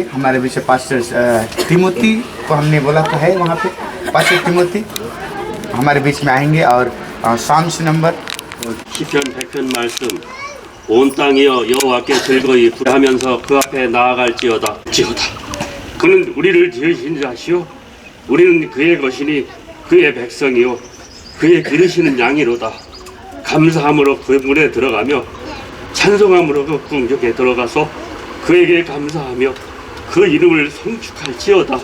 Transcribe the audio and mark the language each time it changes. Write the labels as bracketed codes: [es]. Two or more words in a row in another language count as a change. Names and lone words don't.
[hi] हमारे बीच पास्टर तिमोती को हमने बोला था है वहाँ पे पास्टर तिमोती हमारे बीच में आएंगे और [en] Psalms number [ko] 시편 100편 말씀 온 땅이여 여호와께 즐거이 부르하면서 그 앞에 나아갈지어다. 그는 우리를 지으신 자시요 우리는 그의 것이니 그의 백성이요 그의 기르시는 양이로다. 감사함으로 그 문에 들어가며 찬송함으로 그 궁격에 들어가서 그에게 감사하며 그 이름을 송축할지어다.